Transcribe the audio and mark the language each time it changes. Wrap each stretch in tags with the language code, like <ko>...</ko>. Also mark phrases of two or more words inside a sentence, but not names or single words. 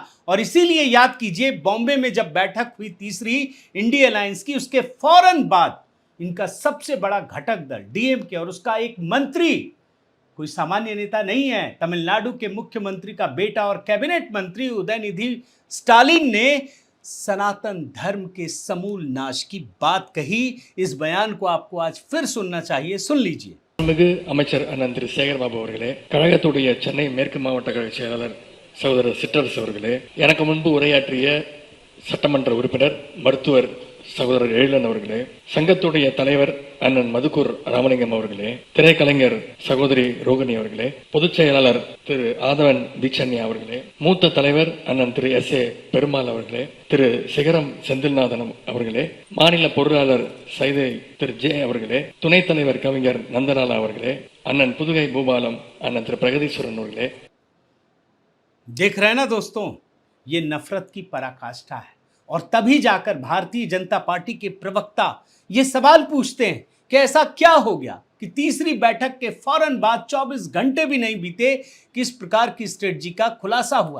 <hi>और इसीलिए याद कीजिए, बॉम्बे में जब बैठक हुई तीसरी इंडिया अलायंस की, उसके फौरन बाद इनका सबसे बड़ा घटक दल डीएमके और उसका एक मंत्री, कोई सामान्य नेता नहीं है, तमिलनाडु के मुख्यमंत्री का बेटा और कैबिनेट मंत्री उदयनिधि स्टालिन ने सनातन धर्म के समूल नाश की बात कही। इस बयान को आपको आज फिर सुनना चाहिए, सुन लीजिए।</hi> <ta>மிகு அமைச்சர் அண்ணன் திரு சேகர்பாபு அவர்களே, கழகத்துடைய சென்னை மேற்கு மாவட்ட கழக செயலாளர் சகோதரர் சிற்றரசு அவர்களே, எனக்கு முன்பு உரையாற்றிய சட்டமன்ற உறுப்பினர் மருத்துவர் சகோதரர் எழிலன் அவர்களே, சங்கத்துடைய தலைவர் அண்ணன் மதுக்கூர் ராமலிங்கம் அவர்களே, திரைக்கலைஞர் சகோதரி ரோகிணி அவர்களே, பொதுச் செயலாளர் திரு ஆதவன் தீட்சண்யா அவர்களே, மூத்த தலைவர் அண்ணன் திரு எஸ்.ஏ. பெருமாள் அவர்களே, திரு சிகரம் செந்தில்நாதன் அவர்களே, மாநில பொருளாளர் சைதை திரு ஜே அவர்களே, துணைத் தலைவர் கவிஞர் நந்தலாலா அவர்களே, அண்ணன் புதுகை பூபாலம் அண்ணன் திரு பிரகதீஸ்வரன் அவர்களே।</ta> <hi>देख रहे हैं ना दोस्तों, ये नफरत की पराकाष्ठा है। और तभी जाकर भारतीय जनता पार्टी के प्रवक्ता ये सवाल पूछते हैं कि ऐसा क्या हो गया कि तीसरी बैठक के फौरन बाद 24 घंटे भी नहीं बीते कि इस प्रकार की स्ट्रेटजी का खुलासा हुआ।</hi>